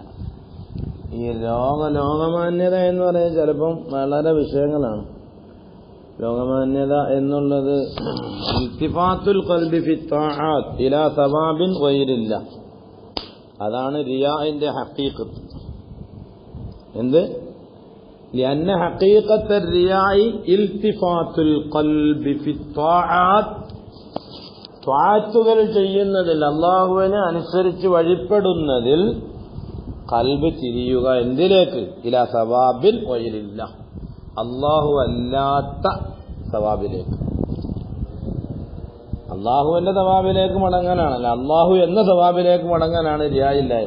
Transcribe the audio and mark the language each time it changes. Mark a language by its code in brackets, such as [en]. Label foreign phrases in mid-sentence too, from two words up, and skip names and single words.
[ml] ഈ ലോകമാന്യത എന്ന് പറയുന്നത് ചിലപ്പം വളരെ വിഷയങ്ങളാണ്. ലോകമാന്യത എന്നുള്ളത് [ar] التفات القلب في الطاعة إلى ثواب غير الله. [ml] അതാണ് റിയാഇന്റെ ഹഖീഖത്ത്. എന്ത്? [ar] لأن حقيقة الرياء التفات القلب في الطاعات. [ml] ത്വാഅത്തുകൾ ചെയ്യുന്നതിൽ അല്ലാഹുവിനെ അനുസരിച്ച് വഴിപ്പെടുന്നതിൽ ഖൽബ് തിരിയുക. എന്തിലേക്ക്? [ar] إلى ثواب غير الله, [ml] അല്ലാഹു അല്ലാത്ത സവാബിലേക്ക്. അല്ലാഹുവിന്റെ സവാബിലേക്ക് മടങ്ങാനാണല്ല, അല്ലാഹു എന്ന സവാബിലേക്ക് മടങ്ങാനാണ് റിയായില്ലായ്മ.